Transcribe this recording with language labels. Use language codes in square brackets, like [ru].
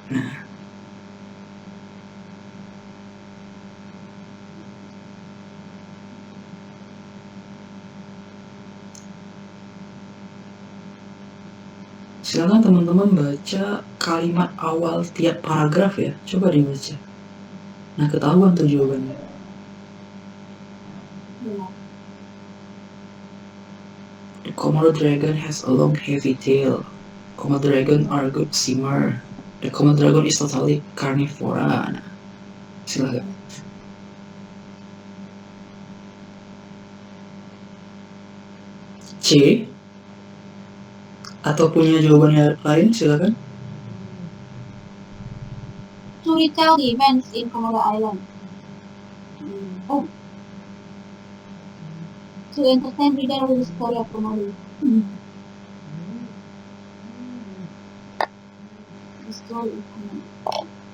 [id] Nah, silakan teman-teman baca kalimat awal tiap paragraf ya. Coba dibaca. Nah, ketahuan tuh jawabannya. [en] The Komodo dragon has a long heavy tail. Komodo dragon are good swimmer. The Komodo dragon is totally carnivora. [id] Nah, silakan. C atau punya jawabannya lain, silakan. [en] To retell the events in Komodo Island. Oh. To entertain reader with the story of Komodo. The story of Komodo.